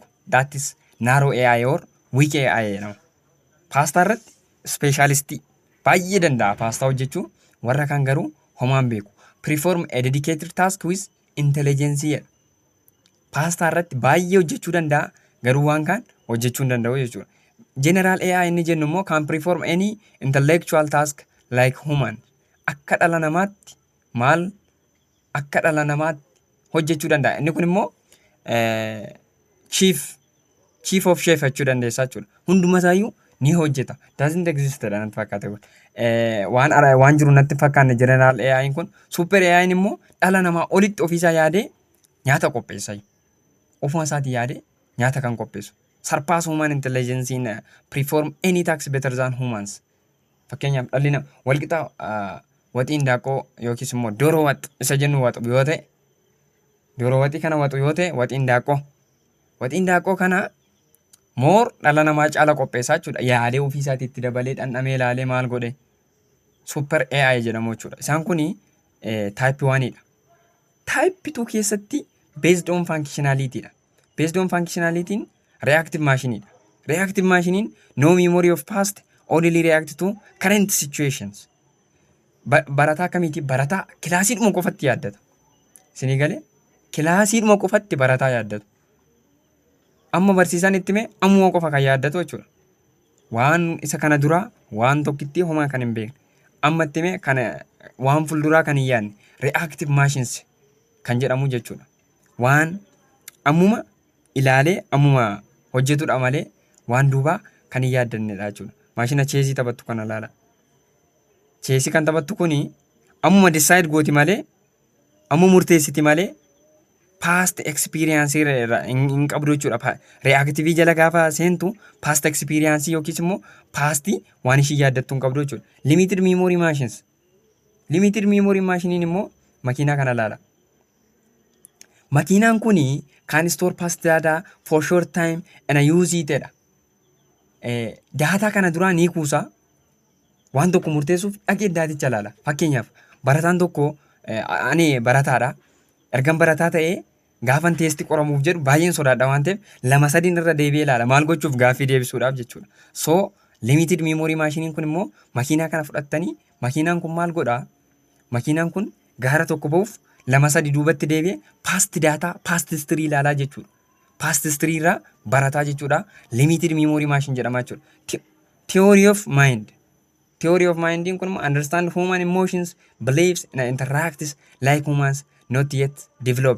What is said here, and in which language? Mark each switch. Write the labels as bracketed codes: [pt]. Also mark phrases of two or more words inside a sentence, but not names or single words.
[en] That is narrow AI or weak AI jedhama. [om] Paastaa irratti speeshaalistii baay'ee danda'a paastaa hojjechuu. Warra kaan garuu homaan beeku. [en] Perform a dedicated task with intelligence. [om] Paastaa irratti baay'ee hojjechuu danda'a. Garuu waan kaan hojjechuu hin danda'u jechuudha. [en] General AI [om] inni jennu immoo [en] can perform any intellectual task like human. [om] Akka dhala namaatti hojjechuu danda'a. Inni kun immoo [en] chief of chef [om] jechuu dandeessa jechuudha. Hunduma isaayyuu ni hojjeta. [en] Doesn't exist [om] dha natti fakkaate kun. Waan jiru natti fakkaanne [en] general AI [om] kun. [en] Super AI [om] immoo dhala namaa olitti ofiisaa yaadee nyaata qopheessa. Ofuma isaatii yaadee nyaata kan qopheessu. [en] Surpass human intelligence in perform any task better than humans. [om] Fakkeenyaaf dhalli namaa walqixa waxiin daaqoo yookiis immoo dooroo waxi isa jennu waxu yoo ta'e dooroo waxii kana waxu yoo ta'e waxiin daaqoo kana moor dhala namaa caala qopheessaa jechuudha. Yaadee ofii isaatii itti dabalee dhandhamee ilaalee maal godhe [en] super AI [om] jedhamu jechuudha. Isaan kuni type 1 dha. Type 2 keessatti [en] based on functionality [om] dha. [en] Based on functionality reactive machine dha. Reactive machine no memory of past, only react to current situations. [om] Barataa kamiiti? Barataa kilaasiidhuma qofatti yaaddata. Isinii galee kilaasiidhuma qofatti barataa yaaddatu. Amma barsiisaan itti mee ammuma qofa kan yaaddatu jechuudha. Waan isa kana duraa waan tokkitti homaa kan hin beekne. Amma itti mee kana waan fulduraa kan hin yaadne [en] reactive machines [om] kan jedhamu jechuudha. Waan ammuma ilaalee ammuma hojjetudha malee waan duubaa kan hin yaaddannedha jechuudha. Maashina cheesii taphattu kana ilaala. Cheesii kan taphattu kuni ammuma decide gooti malee amma murteessiti malee [en] past experience [om] hin qabdu jechuudha. Reactive jala gaafa seentu [en] past experience [om] yookiis immoo past waan ishii yaaddattu hin qabdu jechuudha. [en] Limited memory machines. Limited memory machine [om] immoo makiinaa kana laala. Makiinaan kuni [en] can store past data for short time and use it dha. [om] Data kana duraa ni kuusa. Waan tokko murteessuuf dhaqee daaticha laala. Fakkeenyaaf barataan tokko ani barataadha. Ergan barataa ta'ee gaafan teestii qoramuuf jedhu baay'een sodaadha waan ta'eef 2-3 irra deebi'ee ilaala. Maal gochuuf gaaffii deebisuudhaaf jechuudha. So [en] limited memory machine [om] kun immoo makiinaa kana fudhattanii makiinaan kun maal godhaa? Makiinaan kun gaara tokko ba'uuf 2-3 duubatti deebi'ee [en] past data past history [om] ilaalaa jechuudha. [en] Past history [om] irraa barataa jechuudha. [en] Limited memory machine [om] jedhama jechuudha. [en] Theory of mind. Theory of mind kun understand human emotions, beliefs and interacts like humans not yet developed.